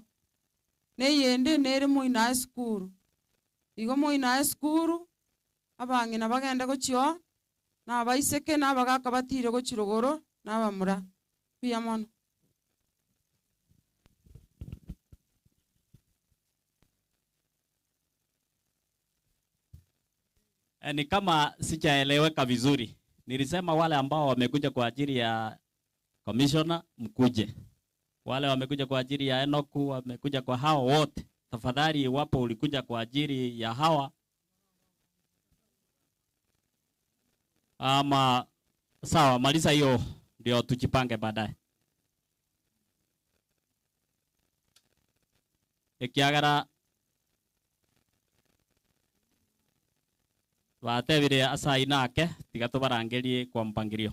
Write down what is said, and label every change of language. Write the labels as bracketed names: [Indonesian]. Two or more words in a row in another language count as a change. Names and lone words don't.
[Gusii] Neyende nere moina school. Igo moina school abange na bagenda gochio na baiseke na bagaka batire gochirogoro na bamura pia mono. [Swahili] Ni kama sijaeleweka vizuri. Nilisema wale ambao wamekuja kwa ajili ya commissioner mkuje. Wale wamekuja kwa ajili ya Enoku, wamekuja kwa hao wote. Tafadhali iwapo ulikuja kwa ajili ya hawa ama sawa, maliza hiyo ndio tujipange baadaye. [Gusii] Ekiagara batebire asa inake tigato barangerie kwa mpangilio.